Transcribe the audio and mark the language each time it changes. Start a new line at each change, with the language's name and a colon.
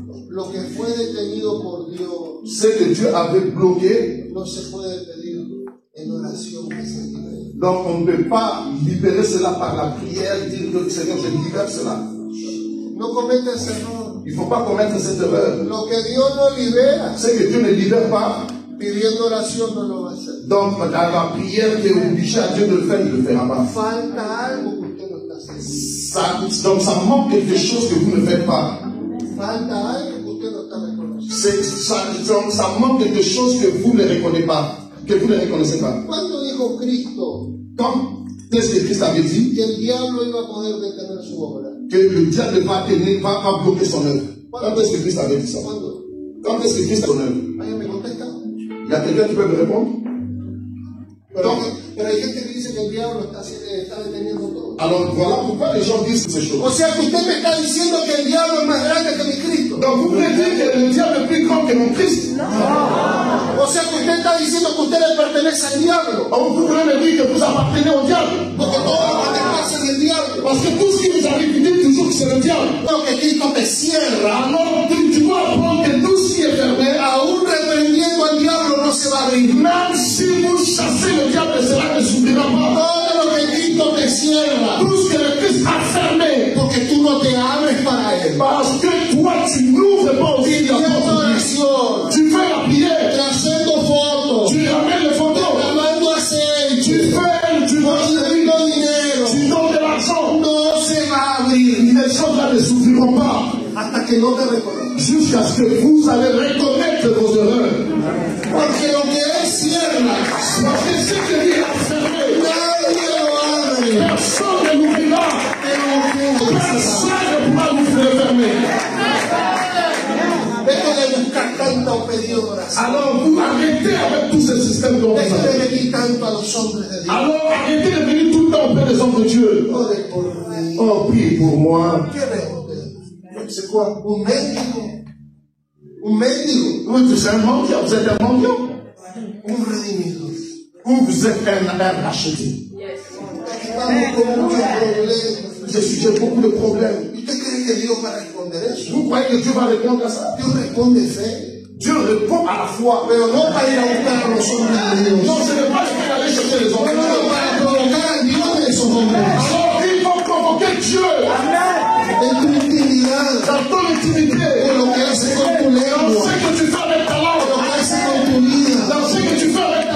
Spanish: Lo que fue detenido por Dios
French: Ce que Dieu avait bloqué,
Spanish: no se puede pedir en oración que se libere.
French: donc on ne peut pas libérer cela par la prière, dire que Seigneur, je libère cela.
Spanish: No cometa ese error.
French: Il ne faut pas commettre cette erreur.
Spanish: Lo que Dios no libera,
French: Ce que Dieu ne libère pas,
Spanish: pidiendo oración no lo va a hacer.
French: donc dans la prière qui est obligée à Dieu de le faire, il ne le fera pas.
Spanish: Falta algo que usted no está haciendo.
French: Donc ça manque quelque chose que vous ne faites pas.
Spanish: Falta algo que usted no está reconociendo.
French: Donc ça manque quelque chose que vous ne reconnaissez pas. Que vous ne reconnaissez pas.
Spanish: ¿Cuándo dijo Cristo
French: Quand est-ce que Christ avait dit
Spanish: que el diablo iba a poder detener su obra?
French: que le diable va bloquer son œuvre? Quand est-ce que Christ avait dit ça?
Spanish: ¿Cuándo?
French: Quand est-ce que Christ a son œuvre?
Spanish: ¿Alguien me contesta?
French: Il y a quelqu'un qui peut me répondre?
Spanish: Pero hay gente que dice que el diablo está deteniendo todo.
French: Alors voilà pourquoi les gens disent ces choses.
Spanish: O sea que usted me está diciendo que el diablo es más grande que mi Cristo.
French: Donc vous voulez dire que le diable est plus grand que mon Christ?
Spanish: O sea que usted está diciendo que usted le pertenece al diablo.
French: Or vous voulez me dire que vous appartenez au diable?
Spanish: Porque todo lo que te pasa es del diablo.
French: Parce que tout ce qui vous arrive, vous dites toujours que c'est le diable.
Spanish: Lo que Cristo te cierra,
French: Alors tu dois apprendre que tout ce qui est fermé,
Spanish: aún reprendiendo al diablo, no se va a abrir.
French: même si vous chassez le diable, cela ne s'ouvrira pas.
Spanish: Todo lo que Cristo te cierra,
French: Tout ce que le Christ a fermé,
Spanish: porque tú no te abres para Él.
French: parce que toi tu n'ouvres pas aussi la
Spanish: Pidiendo
French: porte.
Spanish: oración,
French: Tu fais la prière,
Spanish: haciendo fotos,
French: tu ramènes les photos,
Spanish: derramando aceite,
French: tu fais, tu
Spanish: poniendo dinero,
French: tu donnes de l'argent.
Spanish: no se va a abrir
French: Les choses-là ne s'ouvriront pas
Spanish: hasta que no te reconozcas.
French: jusqu'à ce que vous allez reconnaître vos erreurs.
Spanish: Porque lo que Él cierra,
French: Parce que ce que Dieu a fermé,
Spanish: nadie lo abre.
French: personne ne l'ouvrira. Personne ne pourra vous le fermer.
Spanish: Deje de buscar tanto pedido de oración.
French: Alors vous arrêtez avec tous ces systèmes dont vous
Spanish: Deje
French: avez.
Spanish: de venir tanto a los hombres de Dios.
French: Alors arrêtez de venir tout le temps auprès des hommes de Dieu.
Spanish: Ore por mí.
French: Oh, prie pour moi.
Spanish: ¿Qué es usted?
French: C'est quoi?
Spanish: Un mendigo. Un mendigo.
French: Oui, vous êtes un mendiant, vous êtes un mendiant.
Spanish: Un redimido.
French: Ou vous êtes un racheté.
Spanish: Estamos con muchos problemas.
French: J'ai beaucoup de problèmes.
Spanish: ¿Usted cree que Dios va a responder eso?
French: Vous croyez que Dieu va répondre à ça?
Spanish: Dios responde fe.
French: Dieu répond à la foi.
Spanish: Pero no para ir a buscar a los hombres de Dios.
French: Non, ce n'est pas le fait d'aller chercher les hommes.
Spanish: No para provocar a Dios de esos hombres.
French: Alors il faut provoquer Dieu
Spanish: En tu intimidad.
French: dans ton intimité.
Spanish: Por lo que hace con tu
French: Dans
Spanish: lengua.
French: ce que tu fais avec ta
Spanish: Por lo
French: langue.
Spanish: que hace con tu vida.
French: Dans ce que tu fais avec ta